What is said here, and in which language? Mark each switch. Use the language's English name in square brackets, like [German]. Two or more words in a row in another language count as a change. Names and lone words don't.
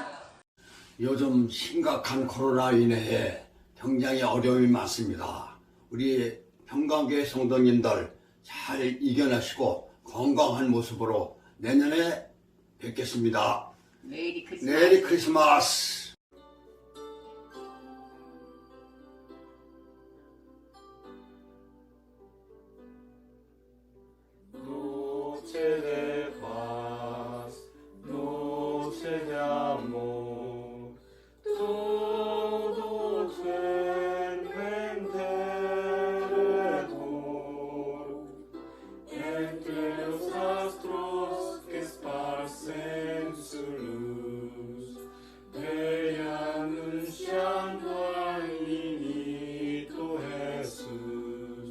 [Korean] 요즘 심각한 코로나 인해에 굉장히 어려움이 많습니다. 우리 평강교회 성도님들 잘 이겨내시고 건강한 모습으로 내년에 뵙겠습니다. [English] 메리 Merry Christmas. [Spanish] Noche de paz, noche de amor, todo alrededor, entre los astros que esparcen su luz, brilla anunciando al niñito Jesús.